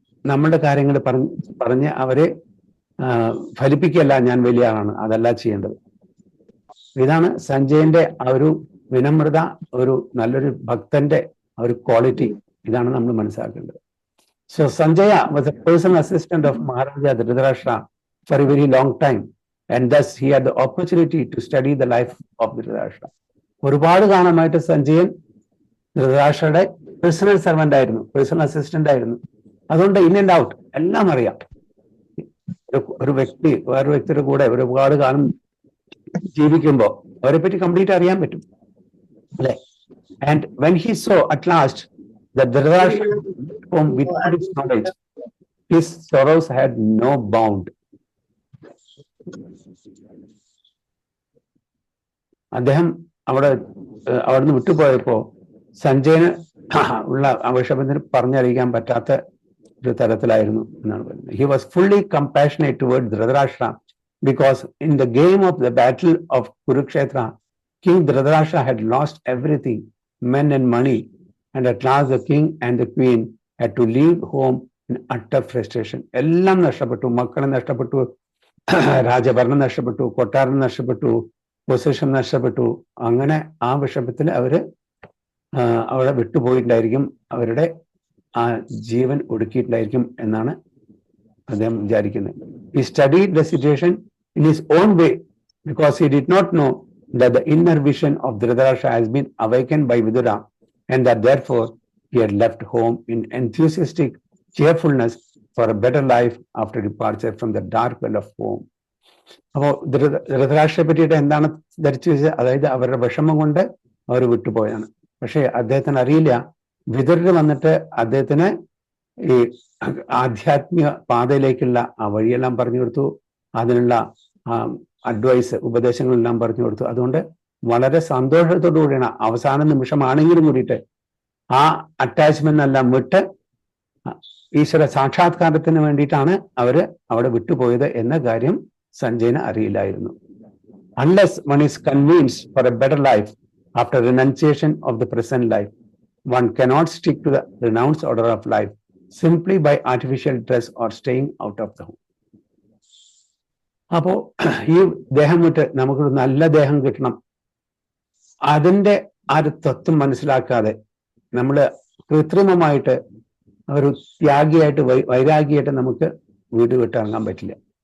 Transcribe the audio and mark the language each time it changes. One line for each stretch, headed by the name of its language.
Malayalam: നമ്മളുടെ കാര്യങ്ങൾ പറഞ്ഞ് അവരെ ഫലിപ്പിക്കുകയല്ല, ഞാൻ വലിയ ആളാണ്, അതല്ല ചെയ്യേണ്ടത്. ഇതാണ് സഞ്ജയന്റെ ആ ഒരു വിനമ്രത, ഒരു നല്ലൊരു ഭക്തന്റെ ആ ഒരു ക്വാളിറ്റി. ഇതാണ് നമ്മൾ മനസ്സിലാക്കേണ്ടത്.
English: So Sanjaya was a personal assistant of Maharaja Dhritarashtra for a very long time, and thus he had the opportunity to study the life of Dhritarashtra.
Malayalam: ഒരുപാട് കാലമായിട്ട് സഞ്ജയൻ ധൃതരാഷ്ട്രയുടെ പേഴ്സണൽ സെർവന്റ് ആയിരുന്നു, പേഴ്സണൽ അസിസ്റ്റന്റ് ആയിരുന്നു. അതുകൊണ്ട്
English: in and out
Malayalam: എല്ലാം അറിയാം. ഒരു വ്യക്തി വേറൊരു വ്യക്തിയുടെ കൂടെ ഒരുപാട് കാലം ജീവിക്കുമ്പോൾ അവരെ പറ്റി കംപ്ലീറ്റ് അറിയാൻ പറ്റും, അല്ലെ?
English: And when he saw at last that Dhritarashtra without his knowledge, his sorrows had no bound.
Malayalam: അദ്ദേഹം അവിടുന്ന് വിട്ടുപോയപ്പോ സഞ്ജയന് ഉള്ള ആവശ്യത്തിന് പറഞ്ഞറിയിക്കാൻ പറ്റാത്ത ഒരു തരത്തിലായിരുന്നു എന്നാണ് പറയുന്നത്.
English: He was fully compassionate towards Dhritarashtra because in the game of the battle of Kurukshetra, King Dhritarashtra had lost everything, men and money. And at last the king and the queen had to leave home in utter frustration.
Malayalam: എല്ലാം നഷ്ടപ്പെട്ടു. മക്കളെ നഷ്ടപ്പെട്ടു, രാജഭരണം നഷ്ടപ്പെട്ടു, കൊട്ടാരം നഷ്ടപ്പെട്ടു, position നഷ്ടപ്പെട്ടു. അങ്ങനെ ആ വിഷമത്തിൽ അവര് അവിടെ വിട്ടുപോയിട്ടുണ്ടായിരിക്കും, അവരുടെ ആ ജീവൻ ഒടുക്കിയിട്ടുണ്ടായിരിക്കും എന്നാണ് അദ്ദേഹം വിചാരിക്കുന്നത്.
English: He studied the situation in his own way because he did not know that the inner vision of Dhritarashtra has been awakened by Vidura, and that therefore he had left home in enthusiastic cheerfulness for a better life after departure from the dark well of home.
Malayalam: അപ്പോൾ ധൃതരാഷ്ട്രയെ പറ്റിയിട്ട് എന്താണ് ധരിച്ചു വെച്ചത്? അതായത് അവരുടെ വിഷമം കൊണ്ട് അവർ വിട്ടുപോയാണ്. പക്ഷെ അദ്ദേഹത്തിന് അറിയില്ല, വിതുരർ വന്നിട്ട് അദ്ദേഹത്തിന് ഈ ആധ്യാത്മിക പാതയിലേക്കുള്ള ആ വഴിയെല്ലാം പറഞ്ഞു കൊടുത്തു, അതിനുള്ള അഡ്വൈസ് ഉപദേശങ്ങളെല്ലാം പറഞ്ഞു കൊടുത്തു. അതുകൊണ്ട് വളരെ സന്തോഷത്തോടു കൂടിയാണ്, അവസാന നിമിഷമാണെങ്കിലും കൂടിയിട്ട് ആ അറ്റാച്ച്മെന്റ് എല്ലാം വിട്ട് ഈശ്വര സാക്ഷാത്കാരത്തിന് വേണ്ടിയിട്ടാണ് അവര് അവിടെ വിട്ടുപോയത് എന്ന കാര്യം സഞ്ജയന് അറിയില്ലായിരുന്നു.
English: Unless one is convinced for a better life after renunciation of the present life, one cannot stick to the renounced order of life simply by artificial dress or staying out of the home.
Malayalam: അപ്പോ ഈ ദേഹം വിട്ട് നമുക്കൊരു നല്ല ദേഹം കിട്ടണം, അതിൻ്റെ ആ ഒരു തത്വം മനസ്സിലാക്കാതെ നമ്മൾ കൃത്രിമമായിട്ട് ഒരു ത്യാഗിയായിട്ട് വൈരാഗിയായിട്ട് നമുക്ക് വീട് വിട്ടിറങ്ങാൻ പറ്റില്ല.